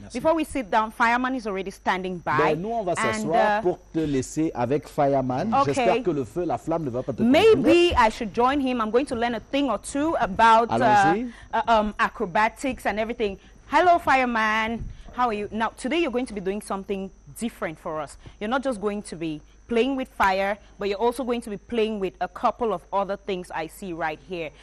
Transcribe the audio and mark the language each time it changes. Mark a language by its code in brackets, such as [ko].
[en] before we sit down, Fireman is already standing by. [fr] Ben, nous on va s'asseoir pour te laisser avec Fireman. [en] Okay. [fr] J'espère que le feu, la flamme ne va pas te [en] Maybe I should join him. I'm going to learn a thing or two about [fr] Allons-y. [en] acrobatics and everything. Hello, Fireman. How are you? Now, today you're going to be doing something different for us. You're not just going to be playing with fire, but you're also going to be playing with a couple of other things I see right here.